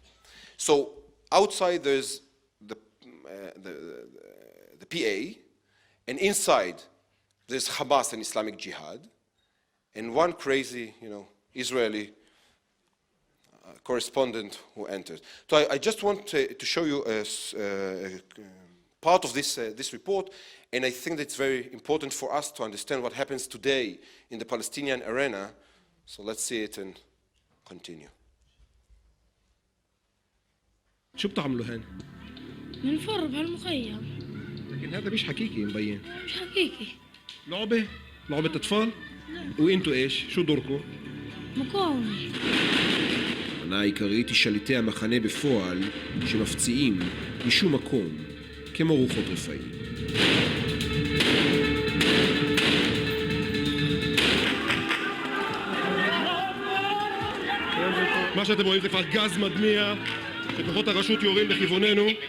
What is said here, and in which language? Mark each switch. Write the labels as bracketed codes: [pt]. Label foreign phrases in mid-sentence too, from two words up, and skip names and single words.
[en] So outside there's the PA, and inside there's Hamas and Islamic Jihad, and one crazy, Israeli correspondent who enters. So I just want to show you a part of this report, and I think that it's very important for us to understand what happens today in the Palestinian arena. So let's see it and continue. [ar] شو بتعملوا هون؟ بنفر بهالمخيم. لكن هذا مش حقيقي مبين. مش حقيقي. لعبة أطفال؟ وإنتوا إيش؟ شو دوركم؟ مقاومة. [he] המטרה העיקרית היא שליטי המחנה בפועל שמפציעים משום מקום כמו רוחות רפאים. מה שאתם רואים זה כבר גז מדמיע שכוחות הרשות יורים לכיווננו.